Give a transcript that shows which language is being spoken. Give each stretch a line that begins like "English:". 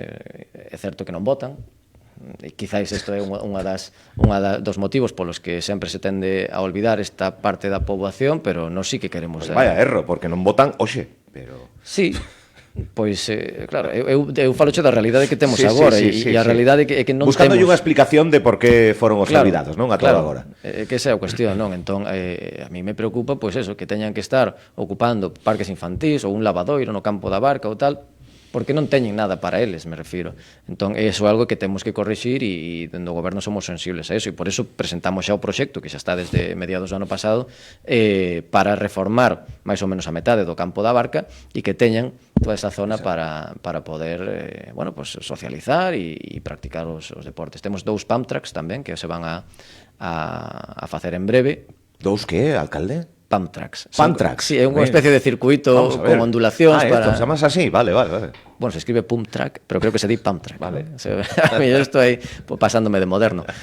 Galician: É certo que non votan, e quizáis isto é unha dos motivos polos que sempre se tende a olvidar esta parte da poboación, pero non sí que queremos... Vaya erro, porque non votan hoxe, pero... Sí. Pois, claro, eu faloche da realidade que temos agora, e a realidade é que non buscando temos... unha explicación de por que foron os olvidados, non? A todo agora. Que esa é a cuestión, non? Entón, a mí me preocupa, pois eso, que teñan que estar ocupando parques infantís ou un lavadoiro no Campo da Barca ou tal, porque non teñen nada para eles, me refiro. Entón, iso é algo que temos que corrixir e dentro do goberno somos sensibles a eso, e por eso presentamos xa o proxecto, que xa está desde mediados do ano pasado, para reformar máis ou menos a metade do Campo da Barca e que teñan toda esa zona para poder socializar e practicar os deportes. Temos 2 pump tracks tamén, que se van a facer en breve. 2 que, alcalde? Pump tracks. Pump tracks. Sí, é unha especie de circuito con ondulacións para... chamas así, vale. Bueno, se escribe pump track, pero creo que se di pump track. Vale.
Spanish: ¿No? O sea, a mí yo estoy pasándome de moderno.